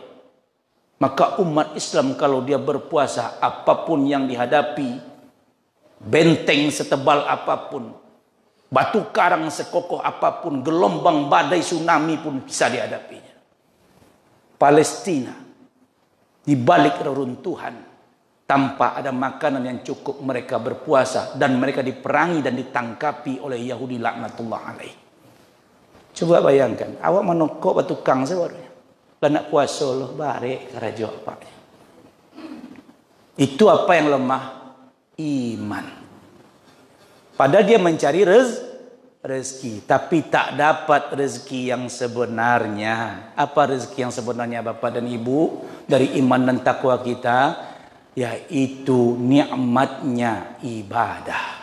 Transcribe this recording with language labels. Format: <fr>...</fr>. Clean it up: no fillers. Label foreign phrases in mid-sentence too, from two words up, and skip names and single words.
<id>Maka umat Islam kalau dia berpuasa, apapun yang dihadapi, Benteng setebal apapun, batu karang sekokoh apapun, gelombang badai tsunami pun bisa dihadapinya. Palestina di balik reruntuhan, tanpa ada makanan yang cukup, mereka berpuasa dan mereka diperangi dan ditangkapi oleh Yahudi</id> <ar>laknatullah alaih.</ar> <id>Coba bayangkan,</id> <min>awak menokok batu kang sebarunya. Lah nak puasa loh barek karajo apa.</min> <id>Itu apa yang lemah? Iman. Padahal dia mencari rezeki, tapi tak dapat rezeki yang sebenarnya. Apa rezeki yang sebenarnya Bapak dan Ibu? Dari iman dan takwa kita, yaitu nikmatnya ibadah.</id>